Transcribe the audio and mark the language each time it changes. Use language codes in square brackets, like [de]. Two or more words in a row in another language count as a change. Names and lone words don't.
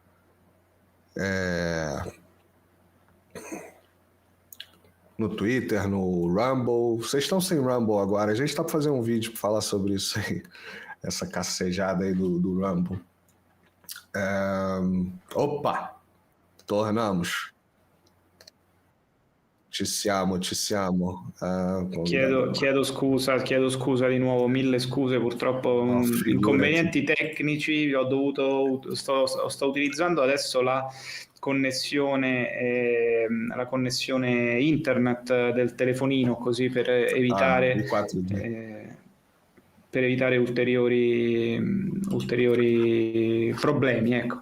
[pt] No Twitter, no Rumble. Vocês estão sem Rumble agora. A gente tá pra fazer um vídeo pra falar sobre isso aí. Essa cacejada aí do Rumble. Opa! Tornamos. [it] Ci siamo. Chiedo scusa di nuovo, 1000 scuse, purtroppo inconvenienti tecnici, sto utilizzando adesso la connessione internet del telefonino, così per evitare ulteriori problemi, ecco.